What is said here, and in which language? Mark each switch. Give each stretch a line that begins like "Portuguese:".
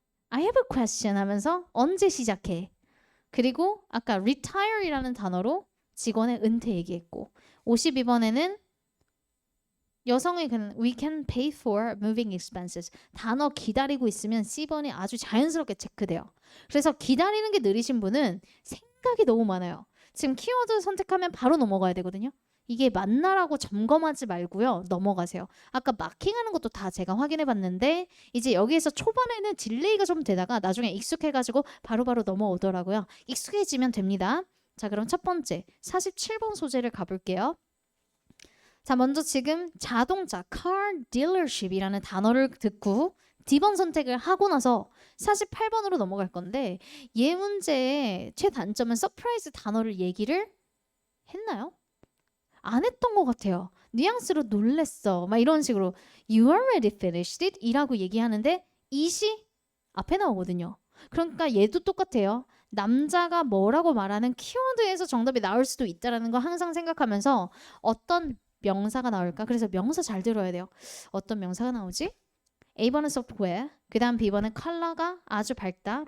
English: I have a question
Korean: 하면서 언제 시작해? 그리고 아까 retire이라는 단어로 직원의 은퇴 얘기했고 52번에는 여성의
English: we can pay for moving expenses.
Korean: 단어 기다리고 있으면 C번이 아주 자연스럽게 체크돼요. 그래서 기다리는 게 느리신 분은 생각이 너무 많아요. 지금 키워드 선택하면 바로 넘어가야 되거든요. 이게 맞나라고 점검하지 말고요. 넘어가세요. 아까 마킹하는 것도 다 제가 확인해 봤는데 이제 여기에서 초반에는 딜레이가 좀 되다가 나중에 익숙해가지고 바로바로 넘어오더라고요. 익숙해지면 됩니다. 자, 그럼 첫 번째 47번 소재를 가볼게요. 자, 먼저 지금 자동차 car dealership이라는 단어를 듣고 D번 선택을 하고 나서 48번으로 넘어갈 건데 얘 문제의 최단점은 서프라이즈 단어를 얘기를 했나요? 안 했던 것 같아요. 뉘앙스로 놀랬어. 막 이런 식으로
English: You already finished it?
Korean: 이라고 얘기하는데 it이 앞에 나오거든요. 그러니까 얘도 똑같아요. 남자가 뭐라고 말하는 키워드에서 정답이 나올 수도 있다는 거 항상 생각하면서 어떤 명사가 나올까? 그래서 명사 잘 들어야 돼요. 어떤 명사가 나오지? A번은 software, 그 다음 B번은 컬러가 아주 밝다.